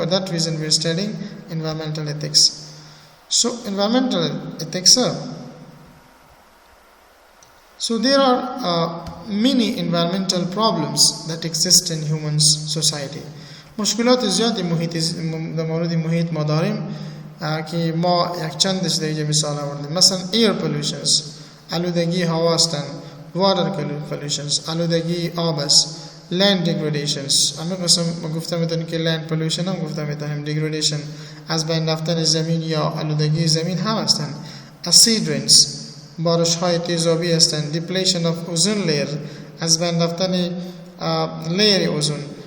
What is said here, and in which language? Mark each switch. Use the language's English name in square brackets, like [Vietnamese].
[English] For that reason we are studying environmental ethics. So environmental ethics, so there are many environmental problems that exist in human society. [Persian] مشکلات زیادی در مورد محیط ما داریم که ما یک چندش در اینجا مثال آوردیم. مثلا air pollutions، آلودگی هوا هستند، water pollutions، آلودگی آب است، land degradations. همه قسم گفتم میتونیم که land pollution هم گفتم میتونیم degradation از بین رفتن زمین یا آلودگی زمین هم هستند. acid rains، بارش های تیزابی هستند. depletion of ozone layer، از بین رفتن layer اوزون.